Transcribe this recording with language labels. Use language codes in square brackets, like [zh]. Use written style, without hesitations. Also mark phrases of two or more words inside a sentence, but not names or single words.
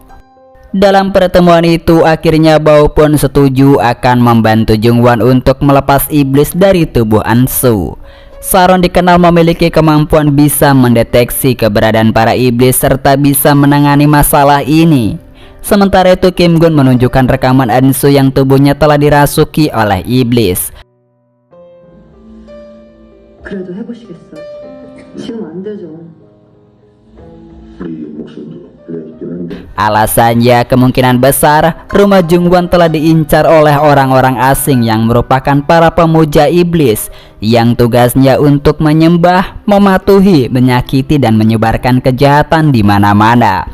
[id] Dalam pertemuan itu akhirnya Bao pun setuju akan membantu Jungwon untuk melepas iblis dari tubuh Ensu. Saron dikenal memiliki kemampuan bisa mendeteksi keberadaan para iblis serta bisa menangani masalah ini. Sementara itu Kim Gun menunjukkan rekaman Ensu yang tubuhnya telah dirasuki oleh iblis. [ko] 그래도 해보시겠어? 지금 안 되죠. [id] Alasannya kemungkinan besar rumah Jungwon telah diincar oleh orang-orang asing yang merupakan para pemuja iblis yang tugasnya untuk menyembah, mematuhi, menyakiti dan menyebarkan kejahatan di mana-mana.